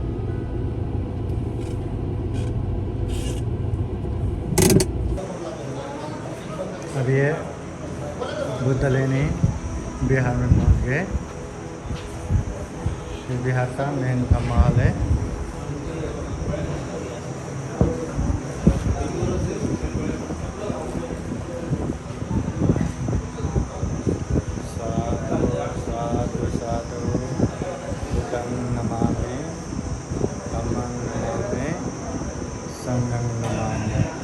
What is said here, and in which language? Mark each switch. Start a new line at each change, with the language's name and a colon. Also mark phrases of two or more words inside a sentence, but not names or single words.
Hindi: अब ये बुद्ध लेनी बिहार में पहुँच गए। ये बिहार का मेन का महल है।
Pali: साधु साधु बुद्धं नमामि धम्मं नमामि संघं नमामि।